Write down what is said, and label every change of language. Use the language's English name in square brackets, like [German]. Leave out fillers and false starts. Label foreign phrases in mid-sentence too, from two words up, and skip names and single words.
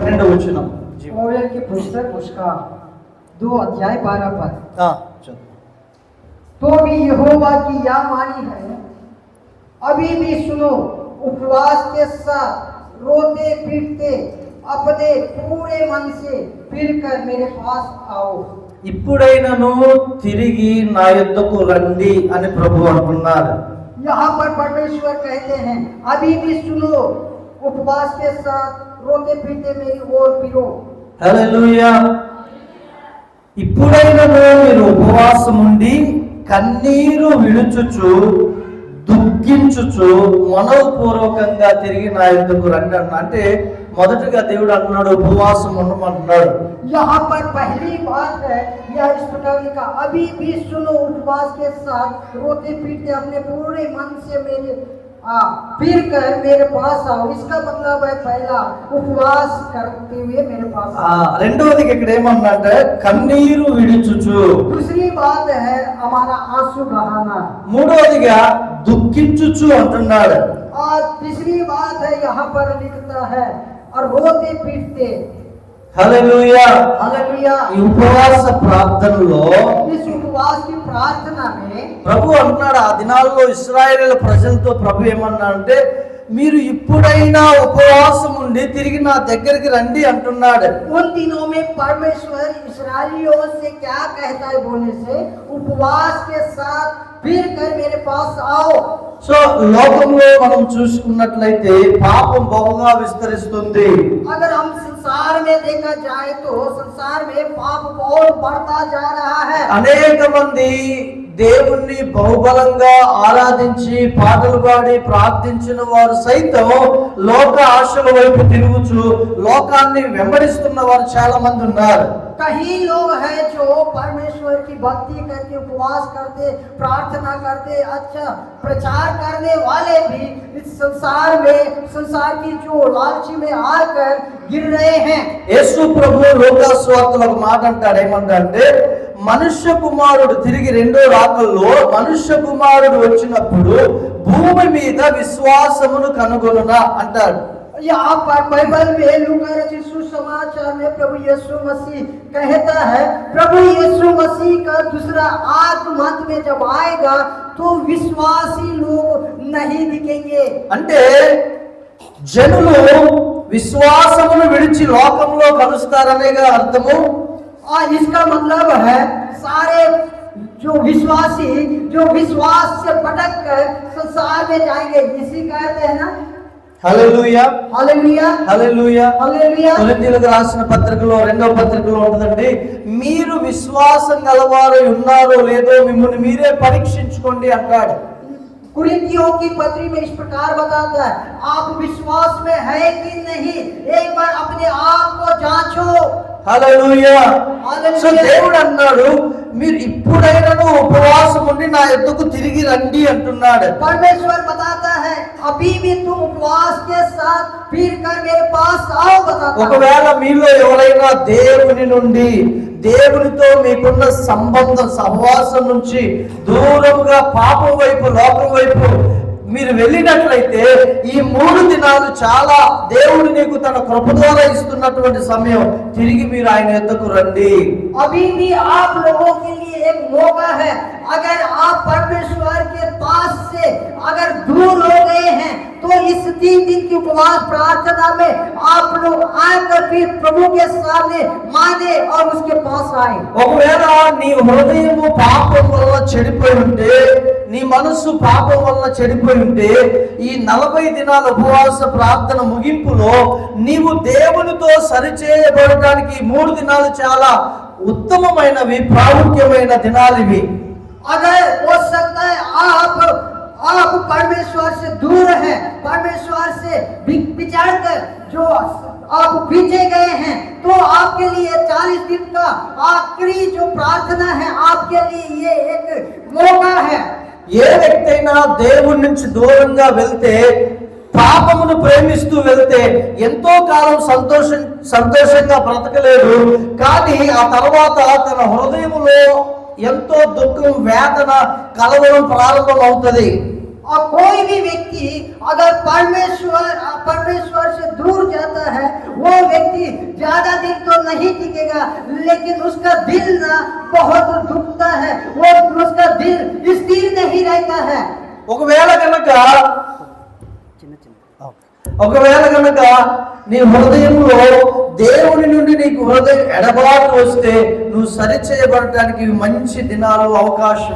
[Telugu] 12వ వచనం. [Hindi] योएल की पुस्तक उसका 2 अध्याय 12 पद। [Telugu] చదువు. [Hindi] तो भी यहोवा की यह वाणी है, अभी भी सुनो, उपवास के साथ रोते पीटते अपने पूरे मन से फिर कर मेरे पास आओ। [Telugu] ఇప్పుడైనను తిరిగి నా యొద్దకు రండి అని ప్రభు అంటున్నారు. [Hindi] यहाँ पर परमेश्वर कहते हैं, अभी भी सुनो, उपवास के साथ रोते पीटते मेरी ओर फिरो। [Telugu] హల్లెలూయా. ఇప్పుడైనను మీరు ఉపవాసం ఉండి కన్నీరు విడుచుచు దుఃఖించుచు మనోపూర్వకంగా తిరిగి నా యొద్దకు రండి అన్న. అంటే మొదటగా దేవుడు అంటున్నాడు ఉపవాసం ఉండమంటున్నాడు. [Hindi] यहाँ पर पहली बात है, यह इस प्रकार लिखा, अभी भी सुनो, उपवास के साथ रोते पीटते अपने पूरे मन से मेरे फिर कर मेरे पास आओ। इसका मतलब है पहला, उपवास करते हुए मेरे पास आओ। [Telugu] రెండవది ఇక్కడ ఏమన్నంటే కన్నీరు విడుచుచు. [Hindi] दूसरी बात है हमारा आंसू बहाना। [Telugu] మూడవదిగా దుఃఖించుచు అంటున్నాడు. [Hindi] और तीसरी बात है यहाँ पर लिखता है और रोते पीटते। [Telugu] హల్లెలూయా. [Hindi] हालेलुया। [Telugu] ఈ ఉపవాస ప్రార్థనలో [Hindi] इस उपवास की प्रार्थना में [Telugu] ప్రభు అంటున్నాడు, ఆ దినాల్లో ఇశ్రాయేలు ప్రజలతో ప్రభు ఏమన్నాడంటే మీరు ఇప్పుడైనా ఉపవాసం ఉండి తిరిగి నా దగ్గరికి రండి అంటున్నాడు. [Hindi] उन दिनों में परमेश्वर इस्राएलियों से क्या कहता है बोलने से, उपवास के साथ फिर कर मेरे पास आओ। [Telugu] సో లోకంలో మనం చూసుకున్నట్లయితే పాపం బహుగా విస్తరిస్తుంది. [Hindi] अगर हम संसार में देखा जाए तो संसार में पाप बहुत बढ़ता जा रहा है। [Telugu] అనేక మంది దేవుణ్ణి బహుబలంగా ఆరాధించి పాటలు పాడి ప్రార్థించిన వారు సైతం లోక ఆశల వైపు తిరుగుచు లోకాన్ని వెంబడిస్తున్న వారు చాలా మంది ఉన్నారు. [Hindi] कई लोग हैं जो परमेश्वर की भक्ति करके उपवास करते, प्रार्थना करते, अच्छा प्रचार करने वाले भी इस संसार में, संसार की जो लालची में आकर गिर रहे हैं। [Telugu] యేసు ప్రభు లోకా సువార్తలో ఒక మాట అంటాడు. ఏమంటాడంటే మనుష్య కుమారుడు తిరిగి రెండో రాకల్లో మనుష్య కుమారుడు వచ్చినప్పుడు భూమి మీద విశ్వాసమును కనుగొనునా అంటాడు. [Hindi] यहाँ पर बाइबल में लूका रचित सुसमाचार में प्रभु यीशु मसीह कहता है, प्रभु यीशु मसीह का दूसरा आगमन में जब आएगा तो विश्वासी लोग नहीं दिखेंगे। [Telugu] అంటే జనులు విశ్వాసమును విడిచి లోకంలో కలుస్తారనేగా అర్థము. [Hindi] और इसका मतलब है सारे जो विश्वासी जो विश्वास से भटक कर संसार में जाएंगे, इसी कहते हैं ना। [Telugu] హల్లెలూయా. [Hindi] हालेलुया [Telugu] హల్లెలూయా. [Hindi] हालेलुया। [Telugu] కొరింథీయులకు రాసిన పత్రికలో రెండవ పత్రికలో ఉంటుందండి, మీరు విశ్వాసం గలవారు ఉన్నారో లేదో మిమ్మల్ని మీరే పరీక్షించుకోండి అంటాడు. [Hindi] कुरिन्थियों की पत्री में इस प्रकार बताता है, आप विश्वास में है कि नहीं, एक बार अपने आप को जांचो। [Telugu] హల్లెలూయా. [Hindi] हालेलुया। [Telugu] సో దేవుడు అన్నాడు మీరు ఇప్పుడైనను ఉపవాసం ఉండి నా యొద్దకు తిరిగి రండి అంటున్నాడు. [Hindi] परमेश्वर बताता है, अभी भी तुम उपवास के साथ फिर कर मेरे पास आओ बताता है। [Telugu] ఒకవేళ మీలో ఎవరైనా దేవుని నుండి దేవునితో మీకున్న సంబంధం సహవాసం నుంచి దూరంగా పాపం వైపు లోకం వైపు మీరు వెళ్ళినట్లయితే ఈ 3 దినాలు చాలా దేవుడు నీకు తన కృప ద్వారా ఇస్తున్నటువంటి సమయం. తిరిగి మీరు ఆయన యొద్దకు రండి. [Hindi] अभी भी आप लोगों के लिए एक मौका है। अगर आप परमेश्वर के पास से अगर दूर हो गए हैं तो इस 3 दिन की उपवास प्रार्थना में आप लोग आकर फिर प्रभु के सामने माने और उसके पास आए। [Telugu] ఒకవేళ నీ హృదయము పాపం వల్ల చెడిపోయి ఉంటే, నీ మనస్సు పాపం వల్ల చెడిపోయి ఉంటే, ఈ 40 దినాల ఉపవాస ప్రార్థన ముగింపులో నీవు దేవునితో సరిచేయబడటానికి 3 దినాలు చాలా ఉత్తమమైనవి, ప్రాముఖ్యమైన దినాలు ఇవి. [Hindi] अगर हो सकता है आप परमेश्वर से दूर हैं, परमेश्वर से बिछड़ कर जो आप पीछे गए हैं, तो आपके लिए 40 दिन का आखिरी जो प्रार्थना है आपके लिए ये एक मौका है। [Telugu] ఏ వ్యక్తి అయినా దేవుడి నుంచి దూరంగా వెళ్తే, పాపమును ప్రేమిస్తూ వెళ్తే ఎంతో కాలం సంతోషంగా బ్రతకలేడు. కానీ ఆ తర్వాత తన హృదయములో ఎంతో దుఃఖం, వేదన, కలవరం ప్రారంభం అవుతుంది. [Hindi] और कोई भी व्यक्ति अगर परमेश्वर से दूर जाता है, वो व्यक्ति ज्यादा दिन तो नहीं टिकेगा, लेकिन उसका दिल ना बहुत दुखता है, वो उसका दिल स्थिर नहीं रहता है। [Telugu] ఒకవేళ కనుక నీ హృదయంలో దేవుని నుండి నీకు హృదయం ఎడబాటు వస్తే నువ్వు సరిచేయబడటానికి ఇవి మంచి దినాలు, అవకాశం.